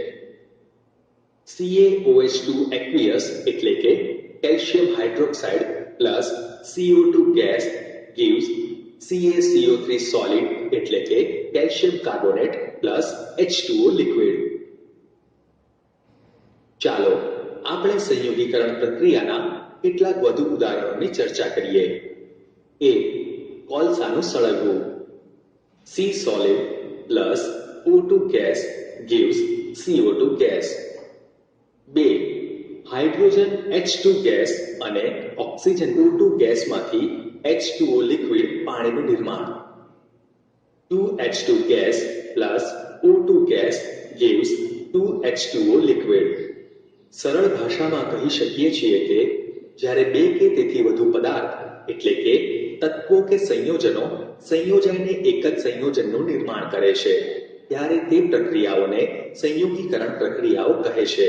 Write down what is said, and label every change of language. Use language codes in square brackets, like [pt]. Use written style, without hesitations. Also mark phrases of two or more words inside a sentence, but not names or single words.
[gu] CaOH2 aqueous એટલે કે કેલ્શિયમ હાઇડ્રોક્સાઇડ પ્લસ CO2 ગેસ gives CaCO3 solid એટલે કે કેલ્શિયમ કાર્બોનેટ પ્લસ H2O લિક્વિડ. ચાલો આપણે સંયોગીકરણ પ્રક્રિયાના કેટલાક વધુ ઉદાહરણોની ચર્ચા કરીએ. એ કોલસાનું સળગવું. [en] C solid plus O2 gas gives CO2 gas. 2. [gu] હાઇડ્રોજન H2 ગેસ અને ઓક્સિજન O2 ગેસમાંથી H2O લિક્વિડ પાણીનું નિર્માણ. [en] 2H2 gas plus O2 gas gives 2H2O liquid. [gu] સરળ ભાષામાં કહી શકીએ છીએ કે જ્યારે બે કે તેથી વધુ પદાર્થ એટલે કે તત્વો કે સંયોજનો સંયોજાઈને એક જ સંયોજનનું નિર્માણ કરે છે ત્યારે તે પ્રક્રિયાઓને સંયોગીકરણ પ્રક્રિયાઓ કહે છે.